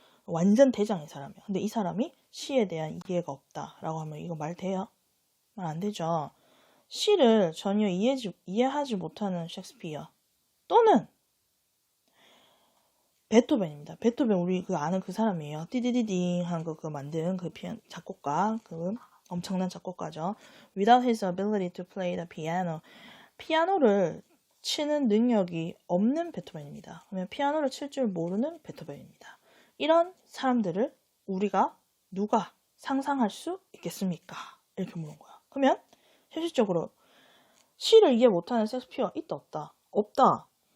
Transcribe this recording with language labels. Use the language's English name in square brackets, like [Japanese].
[Korean] 완전 대장의 사람이야. 근데 이 사람이 시에 대한 이해가 없다라고 하면 이거 말 돼요? 말 안 되죠. 시를 전혀 이해하지 못하는 셰익스피어 또는 베토벤입니다. 베토벤 우리 아는 그 사람이에요. 띠디디딩 하는 거 그거 만든 그 작곡가, 그 엄청난 작곡가죠. [English] Without his ability to play the piano. [Korean] 피아노를 치는 능력이 없는 베토벤입니다. 그러면 피아노를 칠 줄 모르는 베토벤입니다. 이런 사람들을 누가 상상할 수 있겠습니까? 이렇게 물은 거야. 그러면 현실적으로 시를 이해 못하는 셰익스피어가 있다 없다? 없다.